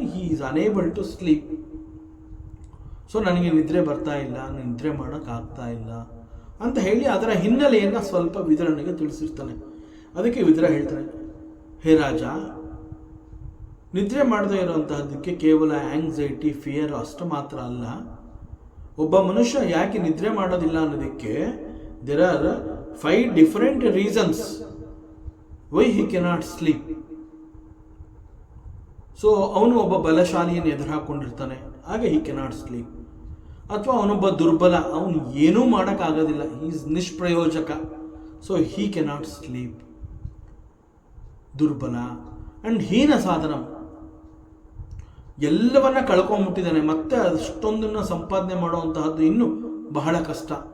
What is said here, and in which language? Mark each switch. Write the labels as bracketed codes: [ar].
[en] He is unable to sleep. [kn] So ನನಗೆ ನಿದ್ರೆ ಬರ್ತಾ ಇಲ್ಲ, ನಿದ್ರೆ ಮಾಡೋಕ್ಕಾಗ್ತಾ ಇಲ್ಲ ಅಂತ ಹೇಳಿ ಅದರ ಹಿನ್ನೆಲೆಯನ್ನು ಸ್ವಲ್ಪ ವಿದುರನಿಗೆ ತಿಳಿಸಿರ್ತಾನೆ. ಅದಕ್ಕೆ ವಿದುರ ಹೇಳ್ತಾನೆ, ಹೇ ರಾಜ, ನಿದ್ರೆ ಮಾಡದೇ ಇರುವಂತಹದ್ದಕ್ಕೆ ಕೇವಲ ಆಂಗ್ಸೈಟಿ, ಫಿಯರ್ ಅಷ್ಟು ಮಾತ್ರ ಅಲ್ಲ. ಒಬ್ಬ ಮನುಷ್ಯ ಯಾಕೆ ನಿದ್ರೆ ಮಾಡೋದಿಲ್ಲ ಅನ್ನೋದಕ್ಕೆ [en] there are 5 different reasons why he cannot sleep. [kn] So ಅವನು ಒಬ್ಬ ಬಲಶಾಲಿಯನ್ನು ಎದುರು ಹಾಕೊಂಡಿರ್ತಾನೆ, ಹಾಗೆ [en] he cannot sleep. [kn] ಅಥವಾ ಅವನೊಬ್ಬ ದುರ್ಬಲ, ಅವನು ಏನೂ ಮಾಡೋಕ್ಕಾಗೋದಿಲ್ಲ, is ನಿಷ್ಪ್ರಯೋಜಕ, so [en] he cannot sleep. [kn] ದುರ್ಬಲ ಅಂಡ್ ಹೀನ ಸಾಧನ, ಎಲ್ಲವನ್ನ ಕಳ್ಕೊಂಡ್ಬಿಟ್ಟಿದ್ದಾನೆ, ಮತ್ತೆ ಅಷ್ಟೊಂದನ್ನು ಸಂಪಾದನೆ ಮಾಡುವಂತಹದ್ದು ಇನ್ನೂ ಬಹಳ ಕಷ್ಟ.